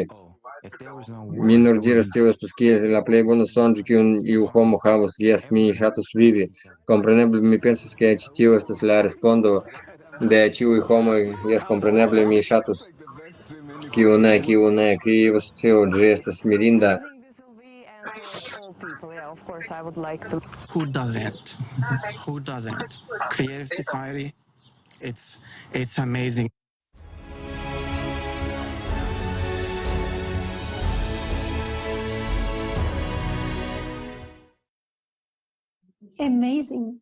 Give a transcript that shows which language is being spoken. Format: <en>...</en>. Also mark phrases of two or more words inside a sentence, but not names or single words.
<eo>Mi nur diras, tio estus kiel la plej bona sonĝo, kiun iu homo havas. Jes, mi ŝatus vivi. Kompreneble, mi pensas, ke ĉi tio estas la respondo de ĉiuj homoj. Jes, kompreneble, mi ŝatus. Kiu ne, kriva socio, ĝi estas mirinda.</eo> <en>Who doesn't? Who doesn't? Creative society, it's amazing. Amazing.</en>